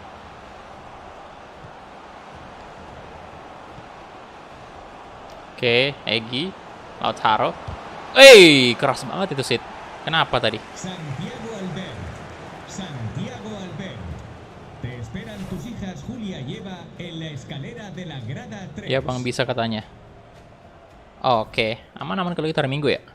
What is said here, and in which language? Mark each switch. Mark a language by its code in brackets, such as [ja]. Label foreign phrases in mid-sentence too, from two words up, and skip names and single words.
[id] Oke, Egi, Lautaro. Keras banget itu sit. Kenapa tadi? [es] Santiago Albert. Te esperan tus hijas Julia y Eva en la escalera de la grada 3. [id] Ya bang, bisa katanya. Oke, aman-aman kalau kita hari Minggu ya?